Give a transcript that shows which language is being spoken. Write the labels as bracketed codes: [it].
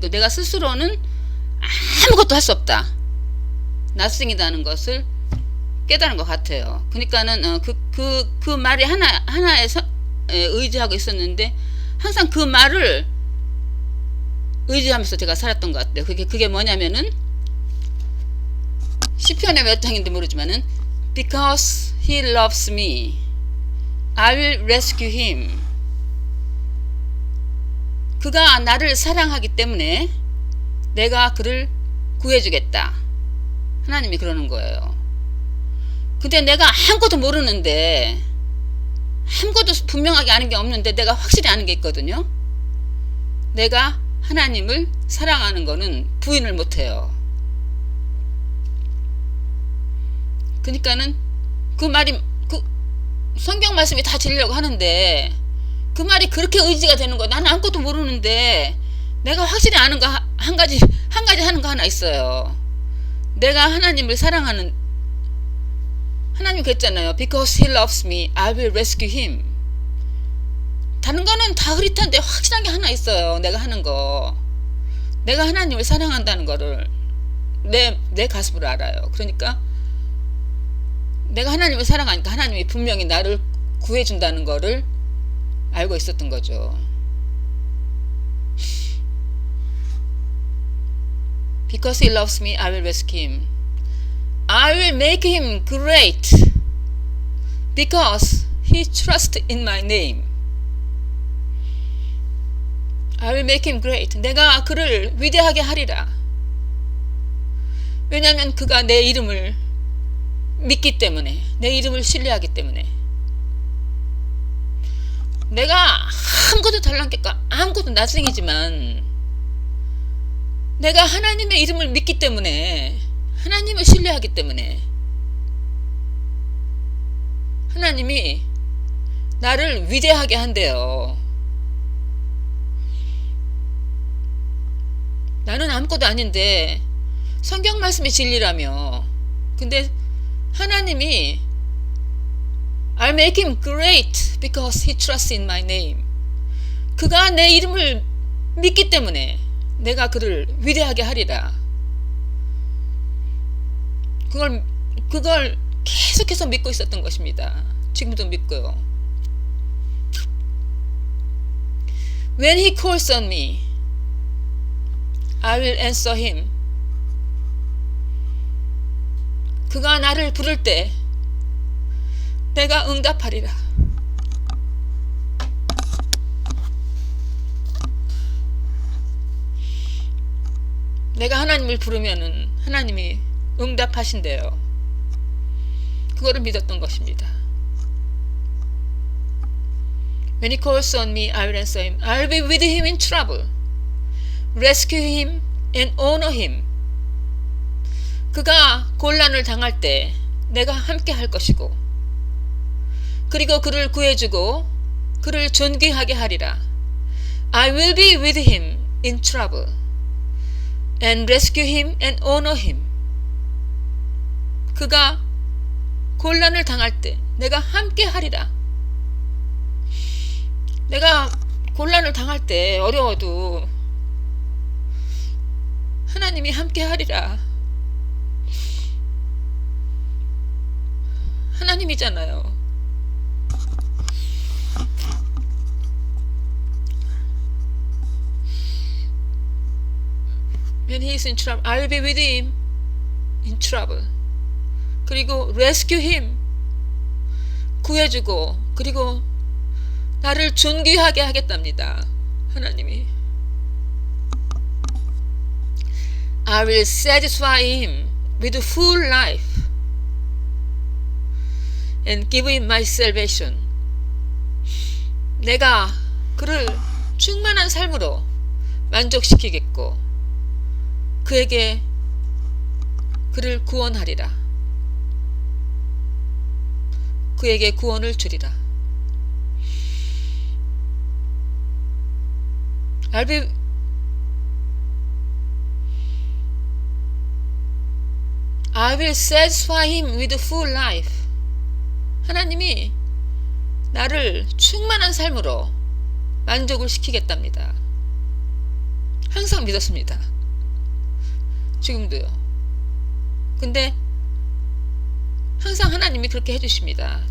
[ko] 그리고 내가 스스로는 아무것도 할 수 없다. 낯생이다는 것을 깨달은 것 같아요. 그러니까는 그 말이 하나에 의지하고 있었는데 항상 그 말을 의지하면서 제가 살았던 것 같아요. 그게 뭐냐면은 시편의 몇 장인지 모르지만은 [en] Because he loves me, I will rescue him. [ko] 그가 나를 사랑하기 때문에 내가 그를 구해주겠다. 하나님이 그러는 거예요. 근데 내가 아무것도 모르는데 아무것도 분명하게 아는 게 없는데 내가 확실히 아는 게 있거든요. 내가 하나님을 사랑하는 거는 부인을 못해요. 그러니까는 그 말이 성경 말씀이 다 들리려고 하는데 그 말이 그렇게 의지가 되는 거야. 나는 아무것도 모르는데 내가 확실히 아는 거 한 가지 하는 거 하나 있어요. 내가 하나님을 사랑하는 하나님 그랬잖아요. [en] Because he loves me, I will rescue him. [ko] 다른 거는 다 흐릿한데 확실한 게 하나 있어요. 내가 하는 거. 내가 하나님을 사랑한다는 거를 내 가슴으로 알아요. 그러니까 내가 하나님을 사랑하니까 하나님이 분명히 나를 구해준다는 거를 알고 있었던 거죠. [en] Because he loves me, I will rescue him. I will make him great because he trusts in my name. I will make him great. [ko] 내가 그를 위대하게 하리라. 왜냐하면 그가 내 이름을 믿기 때문에, 내 이름을 신뢰하기 때문에. 내가 아무것도 달란 게 아무것도 나중이지만 내가 하나님의 이름을 믿기 때문에, 하나님을 신뢰하기 때문에 하나님이 나를 위대하게 한대요. 나는 아무것도 아닌데 성경 말씀이 진리라며. 근데 하나님이 [en] I'll make him great because he trusts in my name. [ko] 그가 내 이름을 믿기 때문에 내가 그를 위대하게 하리라. 그걸 계속해서 믿고 있었던 것입니다. 지금도 믿고요. [en] When he calls on me, I will answer him. [ko] 그가 나를 부를 때 내가 응답하리라. 내가 하나님을 부르면은 하나님이 응답하신대요. 그거를 믿었던 것입니다. [en] When he calls on me, I will answer him. I will be with him in trouble. Rescue him and honor him. [ko] 그가 곤란을 당할 때 내가 함께 할 것이고, 그리고 그를 구해주고 그를 존귀하게 하리라. [en] I will be with him in trouble and rescue him and honor him. [ko] 그가 곤란을 당할 때 내가 함께 하리라. 내가 곤란을 당할 때 어려워도 하나님이 함께 하리라. 하나님이잖아요. [en] When he is in trouble, I will be with him in trouble. [ko] 그리고 [en] rescue him, [ko] 구해주고, 그리고 나를 존귀하게 하겠답니다. 하나님이. [en] I will satisfy him with full life and give him my salvation. [ko] 내가 그를 충만한 삶으로 만족시키겠고 그에게 그를 구원하리라. 그에게 구원을 주리라. [en] I will satisfy him with full life. [ko] 하나님이 나를 충만한 삶으로 만족을 시키겠답니다. 항상 믿었습니다. 지금도요. 근데 항상 하나님이 그렇게 해주십니다.